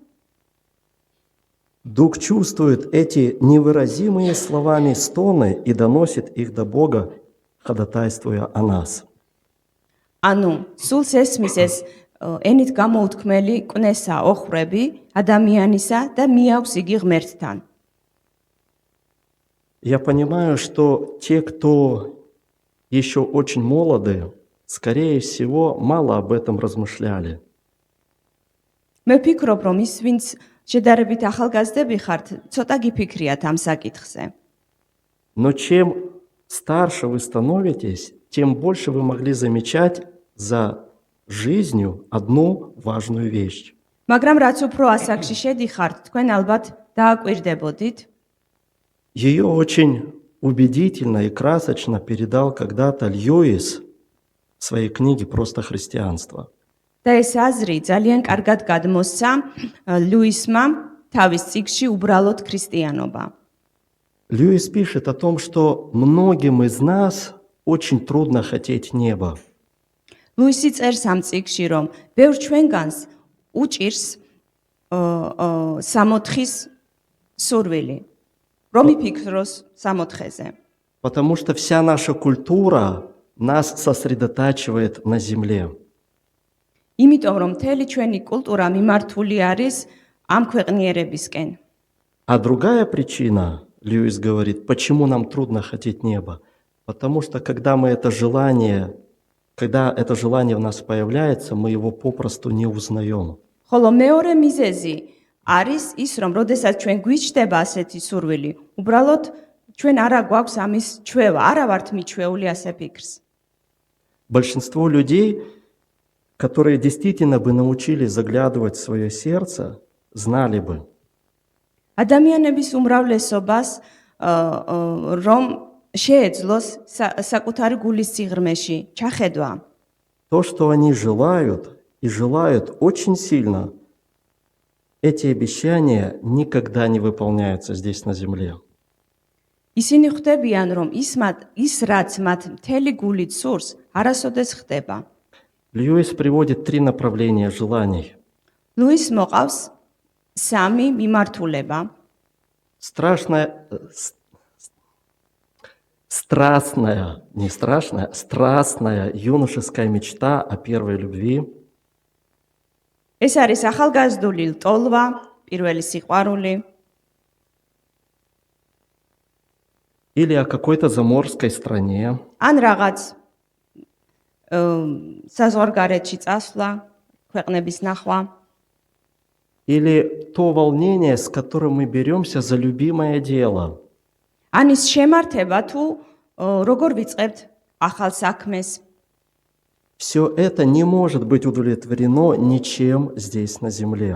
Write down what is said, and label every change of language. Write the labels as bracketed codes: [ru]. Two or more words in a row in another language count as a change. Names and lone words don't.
[ru] Дух чувствует эти невыразимые словами стоны и доносит их до Бога, ходатайствуя о нас. [ka] ანუ სულს ესმის ეს ენით გამოუთქმელი კვნესა ოხრები ადამიანისა და მიაქვს იგი ღმერთთან. [ru] Я понимаю, что те, кто еще очень молоды, скорее всего, мало об этом размышляли. [ka] მე ვფიქრობ, რომ ის ვინც შედარებით ახალგაზრდები ხართ, ცოტა გიფიქრიათ ამ საკითხზე. [ru] Но чем старше вы становитесь, тем больше вы могли замечать за жизнью одну важную вещь. [ka] მაგრამ რაც უფრო ასაკში შედიხართ, თქვენ ალბათ დააკვირდებოდით, [ru] Ее очень убедительно и красочно передал когда-то Льюис в своей книге «Просто христианство». [ka] და ეს აზრი ძალიან კარგად გადმოსცა ლუისმა თავის წიგნში უბრალოდ ქრისტიანობა. [ru] Льюис пишет о том, что многим из нас очень трудно хотеть небо. [ka] ლუისი წერს ამ წიგნში, რომ ბევრ ჩვენგანს უჭირს სამოთხის სურვილი, რომ იფიქროს სამოთხეზე. [ru] Потому что вся наша культура нас сосредотачивает на земле. [ka] იმიტომ რომ მთელი ჩვენი კულტურა მიმართული არის ამ ქვეყნიერებისკენ. [ru] А другая причина, Льюис говорит, почему нам трудно хотеть небо, Потому что когда это желание в нас появляется, мы его попросту не узнаем. [ka] ხოლო მეორე მიზეზი არის ის, რომ როდესაც ჩვენ გვიჩნდება ასეთი სურვილი, უბრალოდ ჩვენ არა გვაქვს ამის ჩვევა, არა ვართ მიჩვეული ასე ფიქრს. [ru] Большинство людей, которые действительно бы научились заглядывать в свое сердце, знали бы, [ka] ადამიანების უმრავლესობას რომ შეეძლოს საკუთარი გულის სიღრმეში ჩახედვა. [ru] то, что они желают, и желают очень сильно, эти обещания никогда не выполняются здесь на земле. [ka] ისინი ხვდებიან, რომ ის რაც მათ მთელი გულით სურს, არასოდეს ხდება. [ru] Льюис приводит 3 направления желаний. [ka] ლუის მოყავს 3 მიმართულება. [ru] Страстная юношеская мечта о первой любви. [ka] ეს არის ახალგაზრდული ლტოლვა, პირველი სიყვარული. [ru] Или о какой-то заморской стране. [ka] ან რაღაც საზღვარგარეთში წასვლა, ქვეყნების ნახვა. [ru] Или то волнение, с которым мы беремся за любимое дело. [ka] ან ის შემართება თუ როგორ ვიწყებთ ახალ საქმეს. [ru] Все это не может быть удовлетворено ничем здесь на земле.